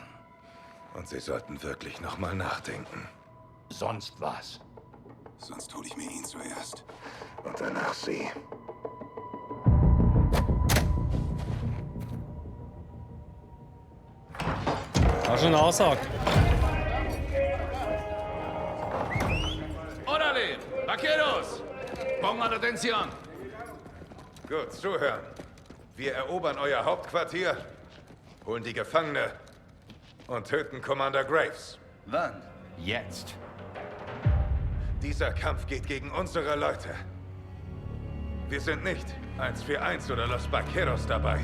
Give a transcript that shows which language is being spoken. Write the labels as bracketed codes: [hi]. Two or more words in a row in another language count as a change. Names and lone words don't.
[de] Und Sie sollten wirklich noch mal nachdenken. Sonst was? Sonst hole ich mir ihn zuerst. Und danach Sie. Hast du eine Ansage? [es] Orale! Vaqueros! Pongan atención! [de] Gut, zuhören. Wir erobern euer Hauptquartier, holen die Gefangene und töten Commander Graves. Wann? Jetzt. Dieser Kampf geht gegen unsere Leute. Wir sind nicht 141 oder Los Vaqueros dabei.